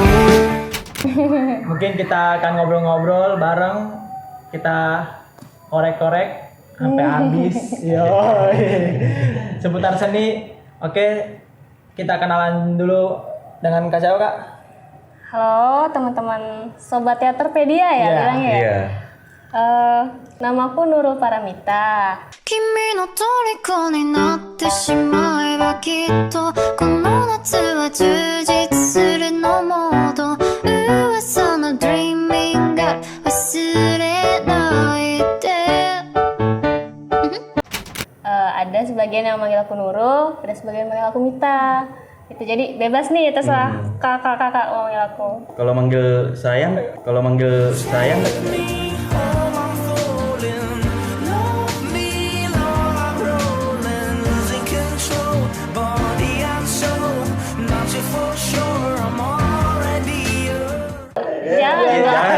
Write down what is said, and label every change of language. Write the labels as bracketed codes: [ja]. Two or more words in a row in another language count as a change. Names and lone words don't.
[id] Mungkin kita akan ngobrol-ngobrol bareng, kita korek-korek sampai habis. Yo, seputar seni. Oke, kita kenalan dulu dengan Kak siapa Kak? Halo teman-teman Sobat Teaterpedia ya Iya, bilangnya ya? Iya. Namaku Nurul Paramita. [ja] 君の虜になってしまえばきっとこの夏は充実するのモード噂の Dreaming が忘れないで [id] Ada sebagian yang manggil aku Nurul, ada sebagian yang manggil aku Mita. Itu jadi bebas nih, terserah kakak-kakak mau manggil aku. Kalau manggil sayang, Jangan.